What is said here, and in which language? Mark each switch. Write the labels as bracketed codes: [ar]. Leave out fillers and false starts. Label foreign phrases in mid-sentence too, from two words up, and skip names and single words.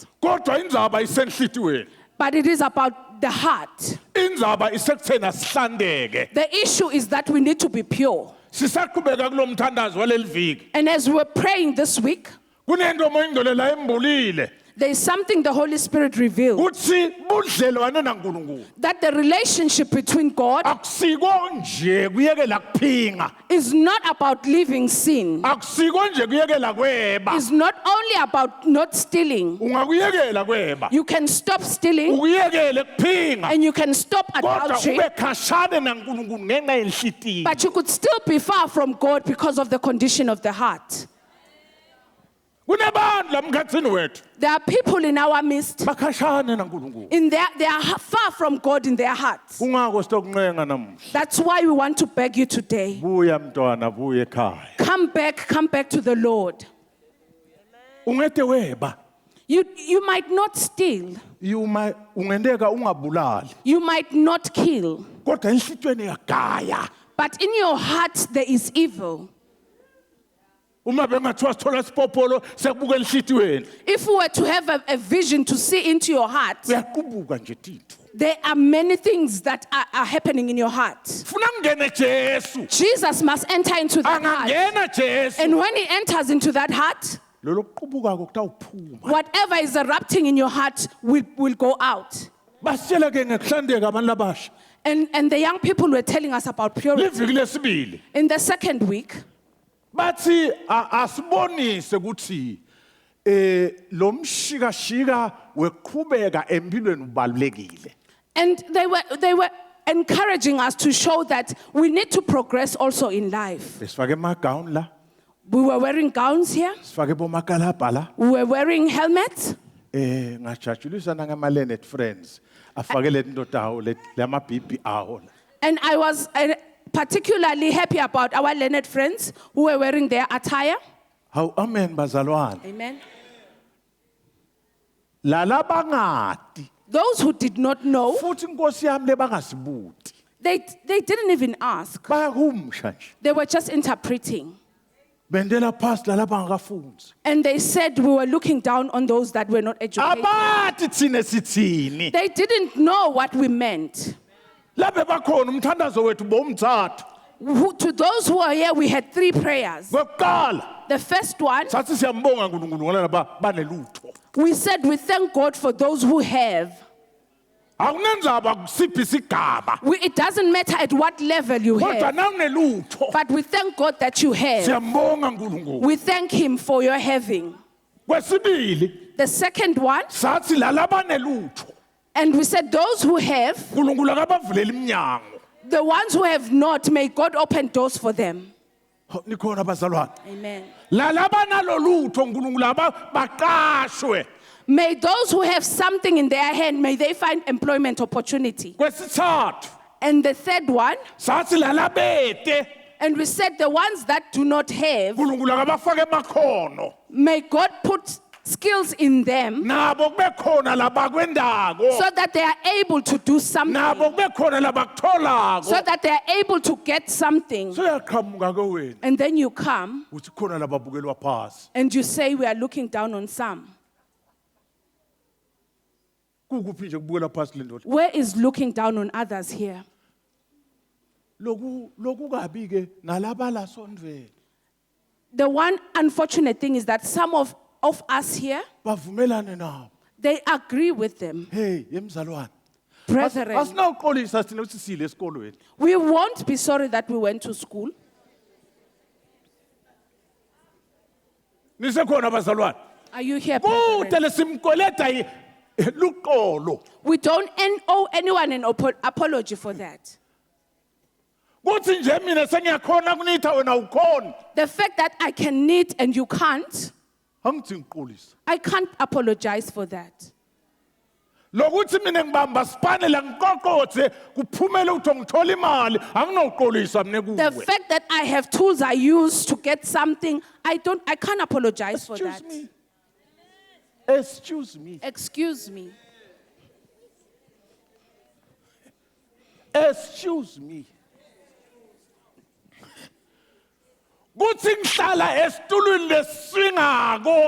[ss] Kodwa indzaba isenhlitiyweni. [en] but it is about the heart. [ss] Indzaba isekuthena sihlandeke. [en] The issue is that we need to be pure. [ss] Sisaqhubeka kulomthandazo waleli viki. [en] And as we're praying this week, [ss] Kunento omoya ingcwele la embulile. [en] there is something the Holy Spirit revealed, [ss] Kuthi budlelwane naNkulunkulu. [en] that the relationship between God [ss] Akusiko nje kuyekela kuphinga. [en] is not about living sin. [ss] Akusiko nje kuyekela kweba. [en] It's not only about not stealing. [ss] Ungakuyekela kweba. [en] You can stop stealing [ss] Ukuyekele kuphinga. [en] and you can stop [ss] Kodwa [en] adultery, [ss] ube khashane naNkulunkulu ngenxa yenhlitiyo. [en] but you could still be far from God because of the condition of the heart. [ss] Kunabantu lamkhathini wethu [en] There are people in our midst, [ss] bakhashane naNkulunkulu. [en] they are far from God in their hearts. [ss] Kungako sitokuncenga namuhla. [en] That's why we want to beg you today. [ss] Buya mntwana buye ekhaya. [en] Come back to the Lord. [ss] Ungete weba. [en] You might not steal. [ss] Ungendeka ungabulali. [en] You might not kill. [ss] Kodwa enhlitweni yagaya. [en] But in your heart there is evil. [ss] Uma bengathiwa sithola sipopolo sekubukela enhlitiyweni. [en] If we were to have a vision to see into your heart, [ss] Uyaqubuka nje titho. [en] there are many things that are happening in your heart. [ss] Funa ngene Jesu. [en] Jesus must enter into that heart. [ss] Angangena Jesu. [en] And when he enters into that heart, [ss] Lo lokuqubuka kokutawuphuma. [en] whatever is erupting in your heart will go out. [ss] Basitshela ke ngekuhlandeka abantu labasha. [en] And the young people were telling us about purity. [ss] Liviki lesibili. [en] In the second week, [ss] Bathi asibonise ukuthi lo mshikashika weqhubeka empilweni ubalulekile. [en] and they were encouraging us to show that we need to progress also in life. [ss] Besifake emagown la, [en] We were wearing gowns here. [ss] sifake bomakalabha la. [en] We were wearing helmets. [ss] Ngajatshulisa ngama-Leonard friends afake le ndoda awo le amabhibhi awo la. [en] And I was particularly happy about our learned friends who were wearing their attire. [ss] Hawu amen bazalwane. [en] Amen. [ss] Lala bangati [en] Those who did not know, [ss] futhi inkosi yami lebangasibuti. [en] they didn't even ask. [ss] Bayakumsha nje. [en] They were just interpreting. [ss] Bendela phasi lala bangakafunzi. [en] And they said we were looking down on those that were not educated. [ss] Abathi thina sithini. [en] They didn't know what we meant. [ss] Laphe bakhona umthandazo wethu bomthathu. [en] To those who are here, we had 3 prayers. [ss] Kokuqala [en] The first one, [ss] sathi siyambonga uNkulunkulu ngoba laba banelutho. [en] we said we thank God for those who have. [ss] Akunenzaba kusiphi isigaba. [en] It doesn't matter at what level you [ss] Kodwa [en] have, [ss] nawunelutho. [en] but we thank God that you have. [ss] Siyambonga uNkulunkulu. [en] We thank Him for your having. [ss] Kwesibili [en] The second one, [ss] sathi lala banelutho. [en] and we said those who have, [ss] uNkulunkulu akabavulela iminyango. [en] the ones who have not, may God open doors for them. [ss] Nikhona bazalwane. [en] Amen. [ss] Lala banalolutho uNkulunkulu baqashwe. [en] May those who have something in their hand, may they find employment opportunity. [ss] Kwesithathu [en] And the third one, [ss] sathi lala bete [en] and we said the ones that do not have, [ss] uNkulunkulu akabafake emakhono. [en] may God put skills in them [ss] Nabo kube khona labakwendako. [en] so that they are able to do something, [ss] Nabo kube khona labakutholako. [en] so that they are able to get something. [ss] Suyaqhamuka ke wena. [en] And then you come [ss] Uthi khona lababukelwa phasi. [en] and you say we are looking down on some. [ss] Kukuphi nje kubukelwa phasi le ndoda. [en] Where is looking down on others here? [ss] Loku kabi ke nalaba la sondweni. [en] The one unfortunate thing is that some of us here, [ss] Bavumelane nabo. [en] they agree with them. [ss] Hey, yemzalwane. [en] Brethren, [ss] Asinawuxolisa thina ukuthi sile esikolweni. [en] we won't be sorry that we went to school. [ss] Nisekhona bazalwane. [en] Are you here, [ss] Kude [en] brethren? [ss] lesimkweleta luqolo. [en] We don't owe anyone an apology for that. [ss] Kuthi nje mina sengiyakhona kunitha wena ukhona. [en] The fact that I can knit and you can't, [ss] Angithi ngiqolisa. [en] I can't apologize for that. [ss] Lokuthi mina ngibamba sipane la ngiqoqothe kuphumele ukuthi ngithola imali anginawuqolisa mina [en] The [ss] kuwe. [en] fact that I have tools I use to get something, I can't apologize for that. Excuse me. Excuse me. Excuse me. Excuse me. [ss] Kuthi ngihlala esitulweni leswingako.